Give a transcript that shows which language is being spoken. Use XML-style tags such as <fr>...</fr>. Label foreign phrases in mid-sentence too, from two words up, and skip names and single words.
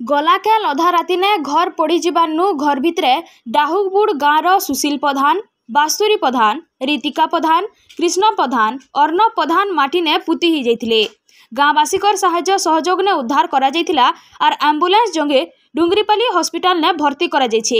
<spo>ଗଲାକେଲ ଅଧା ରାତି ନେ ଘର ପଡ଼ି ଯିବାନୁ ଘର ଭିତରେ ଡାହୁକବୁଡ଼ ଗାଁର ସୁଶୀଲ ପ୍ରଧାନ, ବାସ୍ତୁରୀ ପ୍ରଧାନ, ରୀତିକା ପ୍ରଧାନ, କୃଷ୍ଣ ପ୍ରଧାନ, ଅର୍ଣ୍ଣବ ପ୍ରଧାନ ମାଟି ନେ ପୋତି ହି ଯାଇଥିଲେ। ଗାଁବାସୀଙ୍କର ସାହାଯ୍ୟ ସହଯୋଗ ନେ ଉଦ୍ଧାର କରା ଯାଇଥିଲା ଆଉ ଏମ୍ବୁଲାନ୍ସ ଯୋଗେ ଡୁଙ୍ଗୁରିପାଲି ହସପିଟାଲ ନେ ଭର୍ତ୍ତି କରା ଯାଇଛେ।</spo>